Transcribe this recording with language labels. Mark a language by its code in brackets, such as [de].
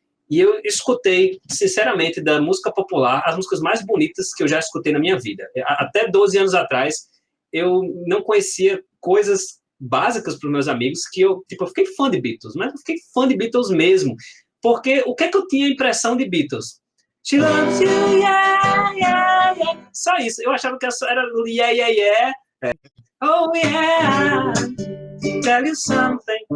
[pt] E eu escutei, sinceramente, da música popular, as músicas mais bonitas que eu já escutei na minha vida. Até 12 anos atrás, eu não conhecia coisas básicas para os meus amigos que eu fiquei fã de Beatles, mas eu fiquei fã de Beatles mesmo. Porque o que é que eu tinha a impressão de Beatles? [en] She loves you, yeah, yeah, yeah. [pt] Só isso. Eu achava que era [en] yeah, yeah, yeah. Oh, yeah, tell you something.